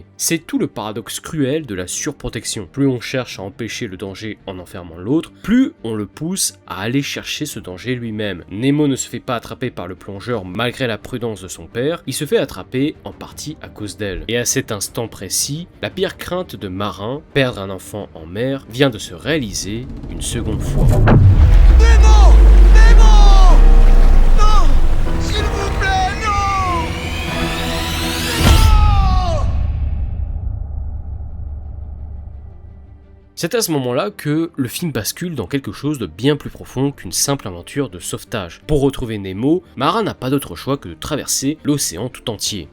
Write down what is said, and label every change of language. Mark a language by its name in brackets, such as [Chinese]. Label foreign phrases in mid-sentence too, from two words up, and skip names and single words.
[French] C'est tout le paradoxe cruel de la surprotection. Plus on cherche à empêcher le danger en enfermant l'autre, plus on le pousse à aller chercher ce danger lui-même. Nemo ne se fait pas attraper par le plongeur malgré la prudence de son père, il se fait attraper en partie à cause d'elle. Et à cet instant précis, la pire crainte de Marin, perdre un enfant en mer, vient de se réaliser une seconde fois. Nemo! Nemo! Non! S'il vous plaît, non! Nemo! C'est à ce moment-là que le film bascule dans quelque chose de bien plus profond qu'une simple aventure de sauvetage. Pour retrouver Nemo, Marin n'a pas d'autre choix que de traverser l'océan tout entier.